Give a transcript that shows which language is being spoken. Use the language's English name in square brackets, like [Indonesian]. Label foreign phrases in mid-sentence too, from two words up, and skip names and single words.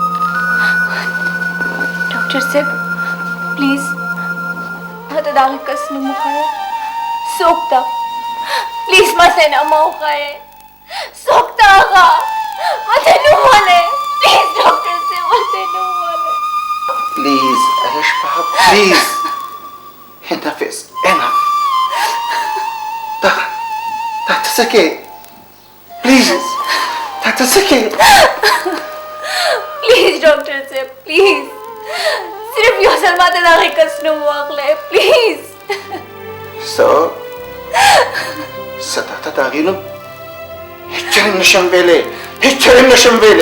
[Pashto] ډاکټر صاحب پلیز ما ته د هغه کس نوم وښایه. څوک ده؟ پلیز ما ته نامه وښایه. څوک ده هغه؟ ما ته نوم ولې؟ پلیز ډاکټر صاحب ما ته نوم ولې؟ پلیز اشفا پلیز. [English] enough is enough. [Pashto] دا ته څه کوې؟ پلیز دا ته څه کوې؟ پلیز ډاکټر صاحب پلیز صرف یو ځل ما ته د هغې کس نوم واخلئ پلیز. څه تا ته د هغې نوم هېڅ چېرې نشم ویلی، هېڅ چېرې نشم ویلی.